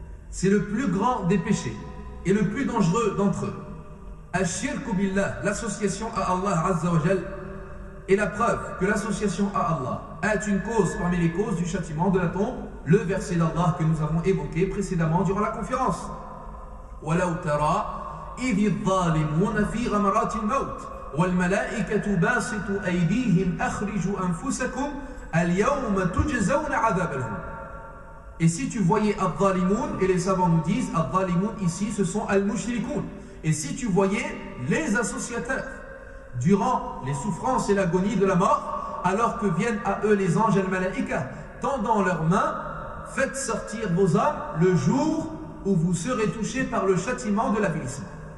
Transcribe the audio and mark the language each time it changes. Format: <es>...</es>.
<fr>C'est le plus grand des péchés et le plus dangereux d'entre eux.</fr> <ar>Ash-shirku billah,</ar> <fr>l'association à Allah Azza wa Jal, est la preuve que l'association à Allah est une cause parmi les causes du châtiment de la tombe. Le verset d'Allah que nous avons évoqué précédemment durant la conférence.</fr> <ar>Walau tara إذ الظالمون في غمرات الموت والملائكة باسطوا أيديهم أخرجوا أنفسكم اليوم تجزون عذاب الهون.</ar> <fr>Et si tu voyais Al-Zalimoun, et les savants nous disent Al-Zalimoun ici ce sont Al-Mushrikoun, et si tu voyais les associateurs durant les souffrances et l'agonie de la mort, alors que viennent à eux les anges Al-Malaïka tendant leurs mains faites sortir vos âmes le jour où vous serez touchés par le châtiment de l'avilissement.</fr>